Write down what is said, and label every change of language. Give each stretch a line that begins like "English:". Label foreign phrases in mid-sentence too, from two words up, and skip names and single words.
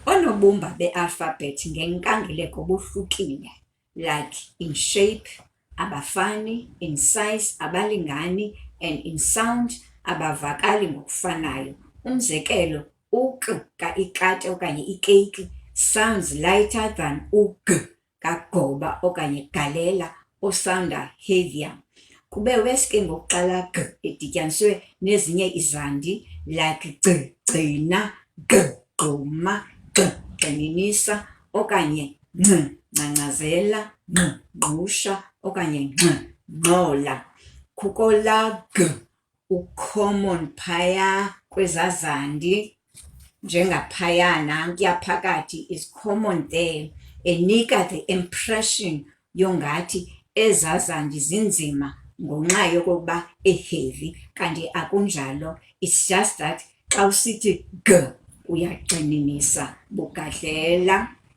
Xhosa: Ubunobumba be-alphabet ngenkangeleko buhlukile,
English: like in shape,
Xhosa: abafani,
English: in size,
Xhosa: abalingani,
English: and in sound,
Xhosa: abavakali ngokufanayo. Umzekelo, u-k ka-ikati okanye ikeyiki
English: sounds lighter than
Xhosa: u-g kagoba okanye galela
English: osounder heavier.
Xhosa: Kube weske ngokuqala g edityaniswe nezinye izandi like gcina, gquma, gxininisa okanye ngcangcazela, ngqusha okanye ngxola. Kukho la g u-common phaya kwezazandi njengaphayana, kuya phakathi
English: is common there,
Xhosa: enika
English: the impression
Xhosa: yongathi ezazandi zinzima ngenxa yokokuba heavy, kanti akunjalo.
English: It's just that
Xhosa: xa usithi g uyagxininisa bugadlela.